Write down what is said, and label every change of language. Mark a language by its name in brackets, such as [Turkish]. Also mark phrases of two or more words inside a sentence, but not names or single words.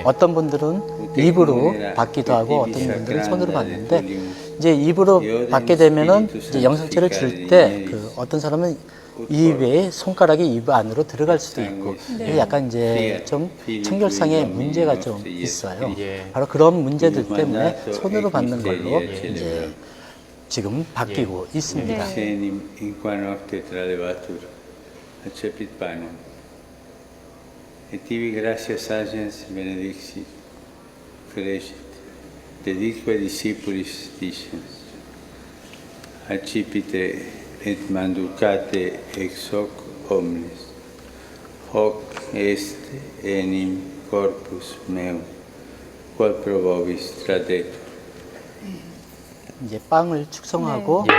[Korean] 어떤 분들은 입으로 받기도 하고 어떤 분들은 손으로 받는데 이제 입으로 받게 되면은 이제 영성체를 줄 때 그 어떤 사람은 입에 손가락이 입 안으로 들어갈 수도 있고 그래서 약간 이제 좀 청결상의 문제가 좀 있어요. 예. 바로 그런 문제들 때문에 손으로 받는 걸로 이제 지금 바뀌고 있습니다. [Latin] Dedique discipulis dicens, accipite et manducate ex hoc omnes, hoc est enim corpus meum, quod pro vobis tradetur. [Korean] 이제 빵을 축성하고 네.